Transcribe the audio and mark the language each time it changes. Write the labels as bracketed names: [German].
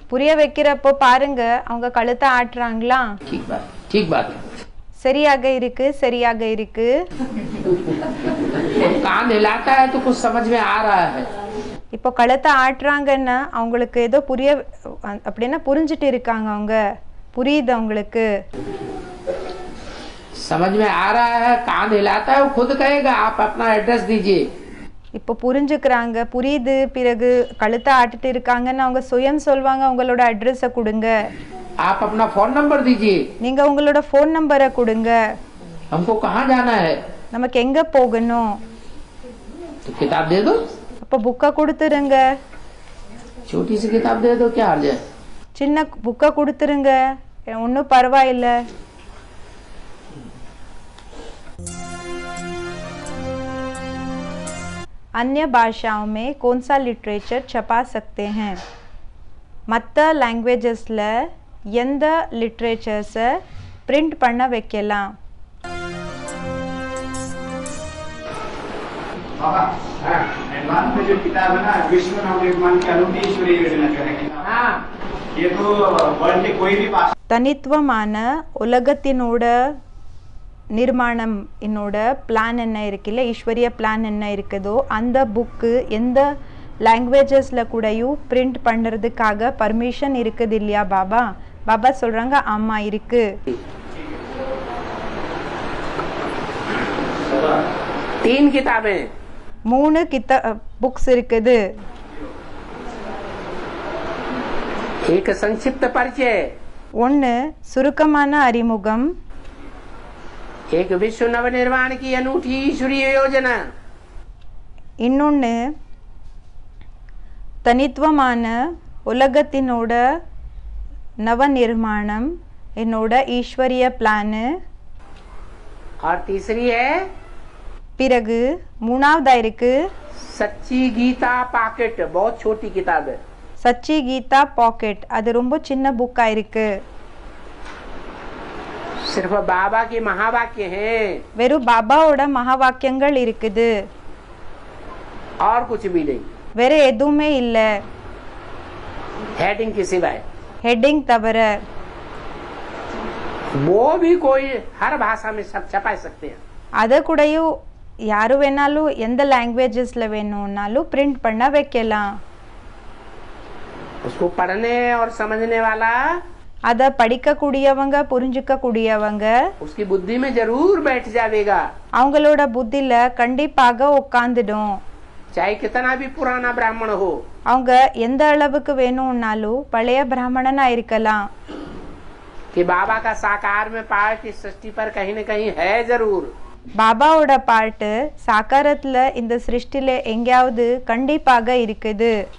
[Tamil] புரிய வைக்கிறப்போ பாருங்க அவங்க கழுத்தை ஆட்டுறாங்களா. [Hindi] ठीक बात. [Tamil] சரியாக இருக்கு, சரியாக இருக்கு. [Hindi] कान हिलाता है तो कुछ समझ में आ रहा है. [Tamil] இப்போ கழுத்தை ஆட்டுறாங்கன்னா அவங்களுக்கு ஏதோ புரிய அப்படின்னா புரிஞ்சுட்டு இருக்காங்க, அவங்க புரியுது அவங்களுக்கு. [Hindi] समझ में आ रहा है, कान हिलाता है, वो खुद कहेगा आप अपना एड्रेस दीजिए. [Tamil] இப்போ புரிஞ்சுக்கிறாங்க, புரியுது, பிறகு கழுத்தை ஆட்டிட்டு இருக்காங்கன்னு அவங்க சுயம் சொல்வாங்க உங்களோட அட்ரஸை கொடுங்க. [Hindi] आप अपना फोन नंबर दीजिए. [Tamil] நீங்க உங்களோட ஃபோன் நம்பரை கொடுங்க. [Hindi] हमको कहाँ जाना है [Tamil] நமக்கு எங்க போகணும். [Hindi] तो किताब दे दो. [Tamil] அப்போ புக்கை கொடுத்துருங்க. [Hindi] छोटी सी किताब दे दो, क्या हाल है. [Tamil] சின்ன புக்கை கொடுத்துருங்க, ஒன்றும் பரவாயில்லை. [Hindi] अन्य भाषाओं में कौन सा लिटरेचर छपा सकते हैं? [Tamil] மற்ற லாங்குவேஜஸில் எந்த லிட்ரேச்சர்ஸை பிரிண்ட் பண்ண வைக்கலாம்? [Hindi] बाबा एडवांस में जो किताब है ना विश्व नवनिर्माण की अनूठी ईश्वरीय योजना जो है किताब, हाँ ये तो वर्ल्ड के कोई भी भाषा [Tamil] தனித்துவமான உலகத்தினோட நிர்மாணம் என்னோட பிளான் என்ன இருக்குல்ல, ஈஸ்வரிய பிளான் என்ன இருக்குதோ அந்த புக்கு எந்த லாங்குவேஜஸில் கூடயும் பிரிண்ட் பண்ணுறதுக்காக பர்மிஷன் இருக்குது இல்லையா பாபா? பாபா சொல்கிறாங்க ஆமாம் இருக்குது. [Hindi] 3 किताबें [Tamil] 3 புக்ஸ் இருக்குது. [Hindi] एक संक्षिप्त परिचय, [Tamil] ஒன்று சுருக்கமான அறிமுகம், [Hindi] एक विश्व नवनिर्माण की अनूठी ईश्वरीय योजना, [Tamil] இன்னொன்று தனித்துவமான உலகத்தினோட நவநிர்மாணம் என்னோட ஈஸ்வரிய பிளானு. [Hindi] और तीसरी है [Tamil] பிறகு மூணாவதா இருக்கு [Hindi] सच्ची गीता पॉकेट, बहुत छोटी किताब है. [Tamil] சச்சி கீதா பாக்கெட், அது ரொம்ப சின்ன புக்கா இருக்கு. [Hindi] सिर्फ बाबा के महावाक्य हैं [Tamil] வெறும் பாபாவோட மகா வாக்கியங்கள் இருக்குது, [Hindi] और कुछ भी नहीं, [Tamil] வேற எதுவுமே இல்லை [Hindi] हेडिंग के सिवाय. [Tamil] ஹெட்டிங் தவிர. [Hindi] वो भी कोई हर भाषा में सब छपा सकते हैं. [Tamil] அதை கூடயும் யாரு வேணாலும் எந்த லாங்குவேஜஸ்ல வேணும்னாலும் பிரிண்ட் பண்ண வைக்கலாம். [Hindi] उसको पढ़ने और समझने वाला [Tamil] அதை படிக்கக்கூடியவங்க புரிஞ்சுக்கக்கூடியவங்க [Hindi] उसकी बुद्धि में जरूर बैठ जाएगा, [Tamil] அவங்களோட புத்தியில கண்டிப்பாக உட்காந்துடும். [Hindi] चाहे कितना भी पुराना ब्राह्मण हो. [Tamil] அவங்க எந்த அளவுக்கு வேணும்னாலும் பழைய பிராமணனா இருக்கலாம். [Hindi] कि बाबा का साकार में पार्ट इस सृष्टि पर कहीं न कहीं है जरूर. [Tamil] பாபாவோட பாட்டு சாக்காரத்துல இந்த சிருஷ்டில எங்கேயாவது கண்டிப்பாக இருக்குது.